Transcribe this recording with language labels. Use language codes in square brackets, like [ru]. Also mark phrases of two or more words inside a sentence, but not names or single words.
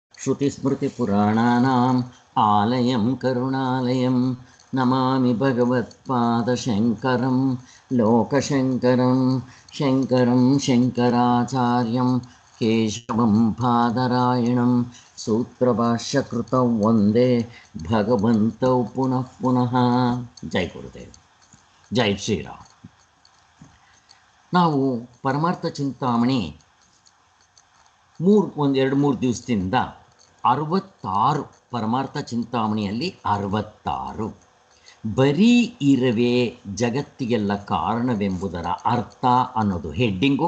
[sa] श्रुतिस्मृतिपुराणानाम् आलयं करुणालयं नमामि भगवत्पादशङ्करं लोकशङ्करं शङ्करं शङ्कराचार्यं केशवं बादरायणं सूत्रभाष्यकृतौ वन्दे भगवन्तौ पुनः पुनः. [kn] ಜೈ ಗುರುದೇವ್, ಜೈ ಶ್ರೀರಾಮ್. ನಾವು ಪರಮಾರ್ಥ ಚಿಂತಾಮಣಿ ಎರಡು ಮೂರು ದಿವಸದಿಂದ 66 ಪರಮಾರ್ಥ ಚಿಂತಾಮಣಿಯಲ್ಲಿ 66 ಬರೀ ಇರವೇ ಜಗತ್ತಿಗೆಲ್ಲ ಕಾರಣವೆಂಬುದರ ಅರ್ಥ ಅನ್ನೋದು ಹೆಡ್ಡಿಂಗು.